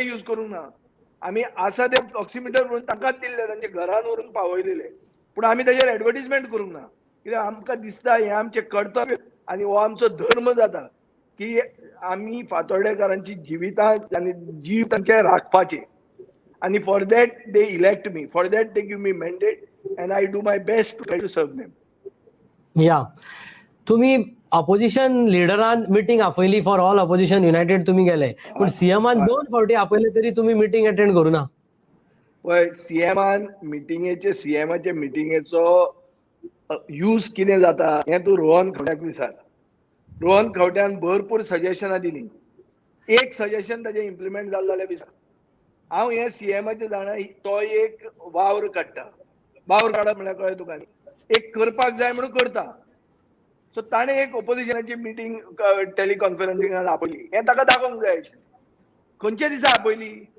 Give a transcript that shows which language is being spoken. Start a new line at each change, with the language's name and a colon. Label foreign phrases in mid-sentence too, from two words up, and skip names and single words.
Konkani: यूज करूंक ना आमी आसा ते ऑक्सिमिटर व्हरून तांकांच दिल्ले तांचे घरान व्हरून पावयलेले पूण आमी ताजेर एडवर्टिजमेंट करूंक ना कित्याक आमकां दिसता हें आमचें कर्तव्य आनी हो आमचो धर्म जाता की आमी फातोर्डेकारांची जिवितां आनी जीव तांचे राखपाचे आनी
English: for that they elect me for that they give me mandate and I do my best to try to serve them
Konkani: या तुम्ही ऑपोजिशन लिडरान मिटींग आपयली
English: for all opposition united
Konkani: तुम्ही गेले पण सीएमान 2 फावटी आपयले तरी तुम्ही मिटींग अटेंड करू ना पळय सीएमाचे मिटिंगेचो यूज कितें जाता हें तूं रोहन खंवट्याक विचार रोहन खंवट्यान भरपूर सजेशनां दिलीं एक सजेशन ताजें इम्प्लिमेंट जालें जाल्यार विचार हांव हे सीएमाचे जाणा तो एक वावर काडटा वावर काडप म्हळ्यार कळ्ळें तुका एक करपाक जाय म्हणून करता सो ताणें एक ऑपोजिशनाची मिटींग टेलिकॉन्फरन्सिंगान आपयली हें ताका दाखोवंक जाय आशिल्लें खंयच्या दिसा आपयली